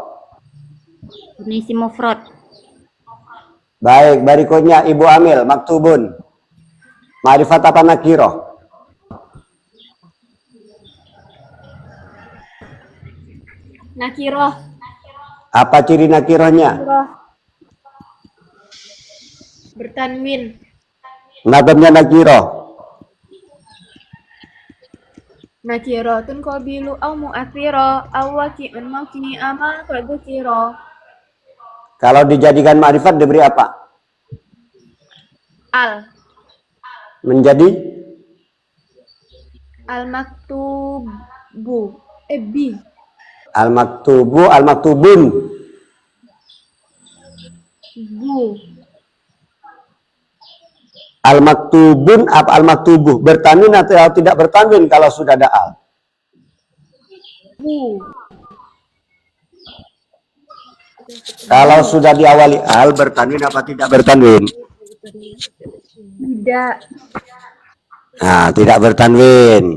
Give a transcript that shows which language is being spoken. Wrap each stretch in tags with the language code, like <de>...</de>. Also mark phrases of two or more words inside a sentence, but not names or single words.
<id>karena</id> <ar>اسم مفرد.</ar> <id>Baik, berikutnya Ibu Amil, maktubun. Ma'rifat apa nakiroh? Nakiroh. Apa ciri nakirohnya? Bertanwin. Nadamnya nakiroh.</id> <ar>نكرة قابل أو مؤثرا أو واقع موقع ما قد ذكرا.</ar> <id>Kalau dijadikan ma'rifat diberi apa?</id> <ar>Al</ar> <id>Menjadi</id> <ar>مكتوب ب المكتوب، المكتوب. bu</ar> <id>Al-maktubun apa al-maktubuh? Bertanwin atau tidak bertanwin kalau sudah ada al? bu Kalau sudah diawali al, bertanwin apa tidak bertanwin? tidak Nah, tidak bertanwin.</id>